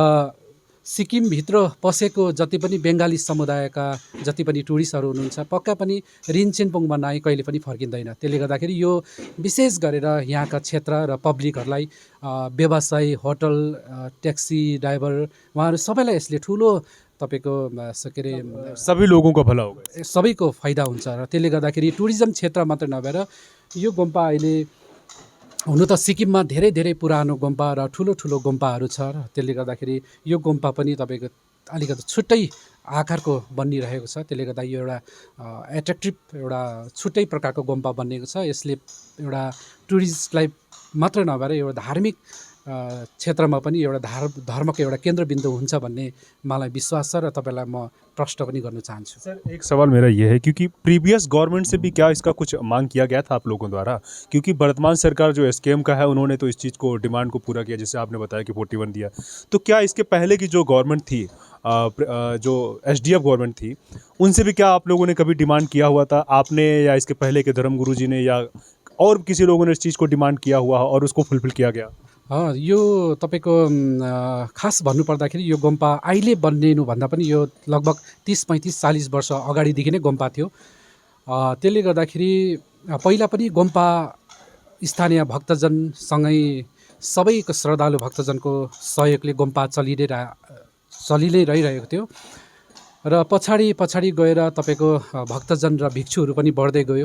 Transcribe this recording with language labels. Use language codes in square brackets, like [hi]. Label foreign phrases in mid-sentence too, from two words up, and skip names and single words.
[ne] र सिक्किमभित्र पसेको जति पनि बङ्गाली समुदायका जति पनि टुरिस्टहरू हुनुहुन्छ पक्का पनि रिन्चेनपोङमा नआई कहिले पनि फर्किँदैन। त्यसले गर्दाखेरि यो विशेष गरेर यहाँका क्षेत्र र पब्लिकहरूलाई व्यवसायी [en] hotel taxi driver [ne] उहाँहरू सबैलाई यसले ठुलो तपाईँको के अरे [hi] सभी लोगों का भला होगा, [ne] सबैको फाइदा हुन्छ र त्यसले गर्दाखेरि टुरिज्म क्षेत्र मात्र नभएर यो गुम्पा अहिले हुनु त सिक्किममा धेरै धेरै पुरानो गुम्पा र ठुलो ठुलो गुम्पाहरू छ र त्यसले गर्दाखेरि यो गुम्पा पनि तपाईँको अलिकति छुट्टै आकारको बनिरहेको छ। त्यसले गर्दा यो एउटा एट्र्याक्टिभ एउटा छुट्टै प्रकारको गुम्पा बनिएको छ। यसले एउटा टुरिस्टलाई मात्र नभएर एउटा धार्मिक क्षेत्रमा पनि एउटा धर्मको एउटा केन्द्रबिन्दु हुन्छ भन्ने मलाई विश्वास छ र तपाईँलाई म प्रश्न पनि गर्न चाहन्छु। [hi] सर एक सवाल मेरा ये है, क्योंकि [en] previous government [hi] से भी क्या इसका कुछ मांग किया गया था आप लोगों द्वारा? क्योंकि वर्तमान सरकार जो एसकेएम का है उन्होंने तो इस चीज़ को डिमांड को पूरा किया, जैसे आपने बताया कि 41 दिया। तो क्या इसके पहले की जो गवर्नमेंट थी, जो एसडीएफ गवर्नमेंट थी, उनसे भी क्या आप लोगों ने कभी डिमांड किया हुआ था? आपने या इसके पहले के धर्मगुरु जी ने या और किसी लोगों ने इस चीज़ को डिमांड किया हुआ और उसको फुलफिल किया गया? [ne] यो तपाईँको खास भन्नुपर्दाखेरि यो गुम्पा अहिले बनिनुभन्दा पनि यो लगभग 30-35-40 वर्ष अगाडिदेखि नै गुम्पा थियो। त्यसले गर्दाखेरि पहिला पनि गुम्पा स्थानीय भक्तजनसँगै सबैको श्रद्धालु भक्तजनको सहयोगले गुम्पा चलि नै रहिरहेको थियो र पछाडि गएर तपाईँको भक्तजन र भिक्षुहरू पनि बढ्दै गयो।